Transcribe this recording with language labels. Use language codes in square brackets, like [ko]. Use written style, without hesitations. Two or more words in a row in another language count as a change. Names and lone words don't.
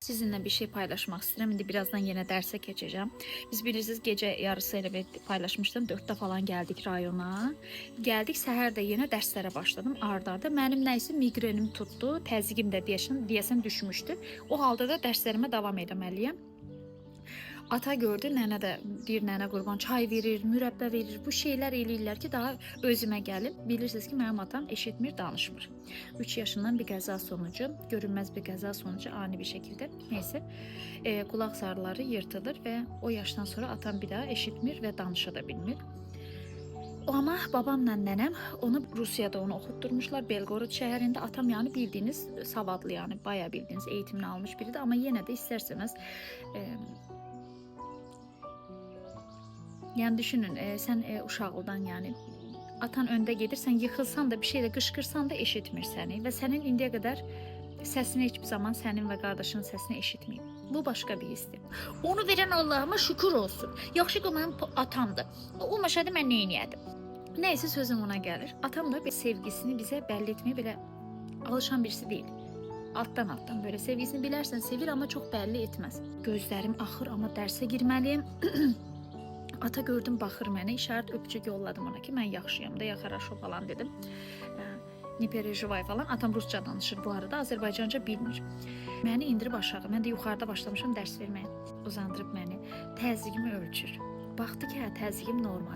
[tr] Sizinle bir şey paylaşmak istedim. Şimdi birazdan yine derse geçeceğim. Biz bilirsiniz gece yarısıyla paylaşmıştım. 4'te falan geldik rayona. [az] Geldik səhər də yenə dərslərə başladım ardarda. Mənim nəysə migrenim tuttu. Təzyiqim də deyəsən düşmüşdü. O halda da dərslərimə davam etməliyəm. Ata gördü, nənə də bir nənə qurban çay verir, mürəbbə verir. Bu şeylər eləyirlər ki, daha özümə gəlim. Bilirsiniz ki, mənim atam eşitmir, danışmır. 3 yaşından bir qəza sonucu, görünməz bir qəza sonucu ani bir şəkildə neysə qulaq zarları yırtılır və o yaşdan sonra atam bir daha eşitmir və danışa da bilmir. Ama babamla nənəm onu Rusiyada onu oxutdurmuşlar Belgorod şəhərində. [tr] Atam yani bildiğiniz savadlı yani bayağı bildiğiniz eğitimini almış biridir ama yine de isterseniz yani düşünün [az] sen uşaqlıdan yani atan önde gedirsən, yıxılsan da bir şeyle qışqırsan da eşitmir səni və sənin indiyə qədər səsini hiçbir zaman sənin və qardaşının səsini eşitməyib. [tr] Bu başka bir histir. Onu veren Allah'ıma şükür olsun. [az] Yaxşı ki mənim atamdır. Olmasaydı mən nə edərdim? Neyse sözüm ona gəlir. [tr] Atam da sevgisini bize belli etmeye bile alışan birisi değil. Alttan böyle sevgisini [az] bilərsən sevir [tr] ama çok belli etmez. [az] Gözlerim axır ama derse girməliyim. Ata gördüm baxır mənə, işarət öpücük yolladım ona ki, mən yaxşıyam da, [ru] я хорошо [az] falan dedim. [ru] Не переживай falan. [az] Atam Rusça danışır bu arada, Azərbaycanca bilmir. Məni indirib aşağı, mən də yuxarıda başlamışam dərs verməyə. Uzandırıb məni, təzyiqimi ölçür. Baxdı ki, hə, təzyiqim normal.